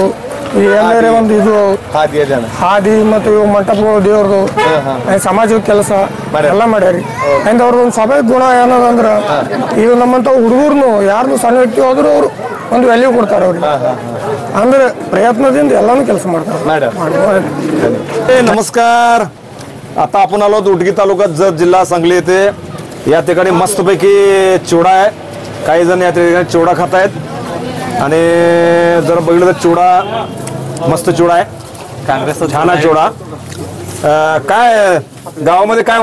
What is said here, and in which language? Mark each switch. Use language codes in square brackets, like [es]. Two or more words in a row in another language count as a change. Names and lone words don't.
[kn] ಎಲ್ಲರೇ ಒಂದು ಇದು ಹಾದಿ ಮತ್ತು ಇವು ಮಂಟಪಗಳು ದೇವ್ರದು ಸಮಾಜದ ಕೆಲಸ ಎಲ್ಲ ಮಾಡ್ಯಾರಿ. ಅಂಡ್ ಅವ್ರದೊಂದು ಸಭೆ ಗುಣ ಏನದಂದ್ರ ಇದು ನಮ್ಮಂತ ಹುಡುಗರ್ನು ಯಾರನ್ನು ಸಣ್ಣ ವ್ಯಕ್ತಿ ಹೋದ್ರು ಅವರು ಒಂದು ವ್ಯಾಲ್ಯೂ ಕೊಡ್ತಾರೆ ಅವ್ರಿಗೆ. ಅಂದ್ರೆ प्रयत्नाದಿಂದ ಎಲ್ಲಾನು ಕೆಲಸ ಮಾಡ್ತಾರೆ. [mr] नमस्कार. आता आपण आलो उटगी तालुक्यात जत जिल्हा सांगली येथे. या ठिकाणी मस्तपैकी चिवडा आहे. काही जण या ठिकाणी चिवडा खात आहेत आणि जर बघितलं तर चिवडा मस्त चिवडा आहे. काँग्रेसचा छान आहे चिवडा. काय गावामध्ये काय वातावरण सध्या?